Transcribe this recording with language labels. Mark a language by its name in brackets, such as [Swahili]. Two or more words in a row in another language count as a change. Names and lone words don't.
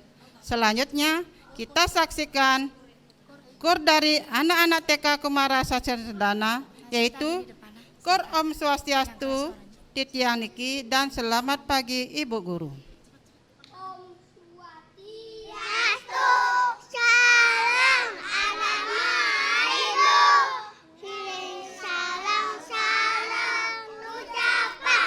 [Indonesian] Selanjutnya kita saksikan kur dari anak-anak TK Kumara Santi Sedana, yaitu kur Om Swastiastu, Titiang Niki, dan selamat pagi Ibu Guru. Om Swastiastu, salam anak Ibu, salam ucapan.